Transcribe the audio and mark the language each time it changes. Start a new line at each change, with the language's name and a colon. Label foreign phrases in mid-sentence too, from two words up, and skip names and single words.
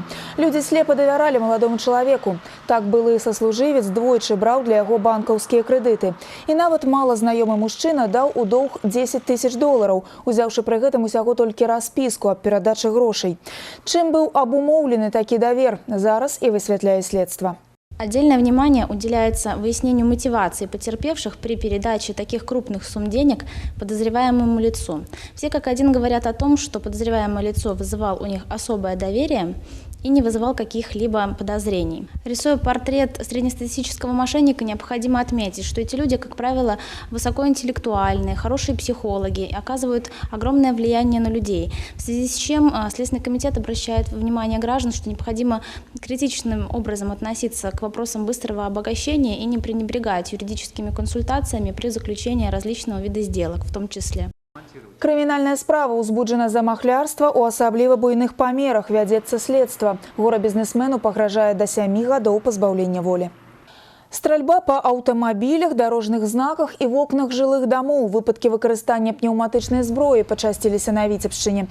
Belarusian: Людзі слепа давяралі маладому чалавеку. Так былы саслужывец двойчы браў для яго банкаўскія крэдыты. І нават мала знаёмы мужчына даў у доўг 10 тысяч долараў, узяўшы пры гэтым усяго толькі распіску аб перадачы грошай. Чым быў абумоўлены такі давер, зараз і высвятляе следства.
Russian: Отдельное внимание уделяется выяснению мотивации потерпевших при передаче таких крупных сумм денег подозреваемому лицу. Все как один говорят о том, что подозреваемое лицо вызывал у них особое доверие и не вызывал каких-либо подозрений. Рисуя портрет среднестатистического мошенника, необходимо отметить, что эти люди, как правило, высокоинтеллектуальные, хорошие психологи, оказывают огромное влияние на людей, в связи с чем Следственный комитет обращает внимание граждан, что необходимо критичным образом относиться к вопросам быстрого обогащения и не пренебрегать юридическими консультациями при заключении различного вида сделок, в том числе.
Belarusian: Крымінальная справа ўзбуджана за махлярства ў асабліва буйных памерах, вядзецца следства. Гора-бізнесмену пагражае да 7 гадоў пазбаўлення волі. Стральба па аўтамабілях, дарожных знаках і вокнах жылых дамоў. Выпадкі выкарыстання пнеўматычнай зброі пачасціліся на Віцебшчыне.